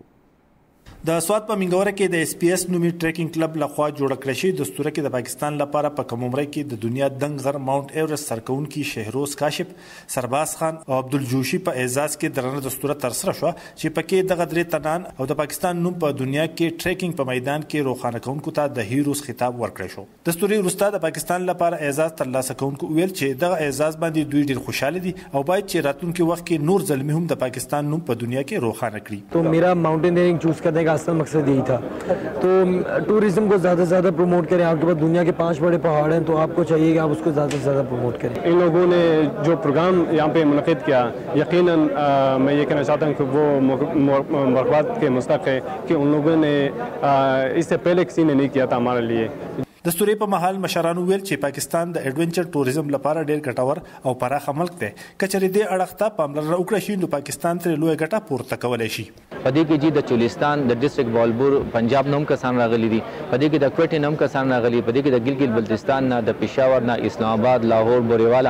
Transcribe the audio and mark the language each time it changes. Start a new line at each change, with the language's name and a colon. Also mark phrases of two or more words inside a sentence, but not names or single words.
Pashto: د سوات په منګوره کې د SPS نومي ټریکینګ کلب لخوا جوړه کړې شوې دستوره کې د پاکستان لپاره په کم عمره کې د دنیا دنګ غر ماونټ ایورسټ سرکونکي شهروز کاشف، سرباز خان او عبدالجوشي په اعزاز کې درنه دستوره ترسره شوه چې پکې دغه درې تنان او د پاکستان نوم په دنیا کې ټریکینګ په میدان کې روښانه کوونکو ته د هیروز خطاب ورکړی شو. دستورې وروسته د پاکستان لپاره اعزاز ترلاسه کوونکو ویل چې دغه اعزاز باندې دوی ډېر خوشاله دي او باید چې راتلونکي وخت کې نور ځلمې هم د پاکستان نوم په دنیا کې روښانه کړي.
Urdu: تو میرا ماؤنٹینئرنگ چوز کرنے کا اصل مقصد یہی تھا. تو ٹورزم کو زیادہ سے زیادہ پروموٹ کریں. آپ کے پاس دنیا کے 5 بڑے پہاڑ ہیں تو آپ کو چاہیے کہ آپ اس کو زیادہ سے زیادہ پروموٹ کریں. ان لوگوں نے جو پروگرام یہاں پہ منعقد کیا یقیناً میں یہ کہنا چاہتا ہوں کہ وہ مبارکباد کے مستحق ہے کہ ان لوگوں نے اس سے پہلے کسی نے نہیں کیا تھا ہمارے لیے.
Pashto: د ستورې په مهال مشرانو ویل چې پاکستان د
English: adventure tourism
Pashto: لپاره ډېر ګټور او پراخه ملک دی. که چېرې دې اړخ ته پاملرنه وکړه شي نو پاکستان ترې لویه ګټه پورته کولی شي. په دې کې چې د چولستان د ډسټرکټ بالبور پنجاب نه هم کسان راغلي دي، په دې کې د کوټې نه هم کسان راغلي، په دې کې د ګلګت بلتستان نه، د پېښور نه، اسلام آباد، لاهور، بوریواله.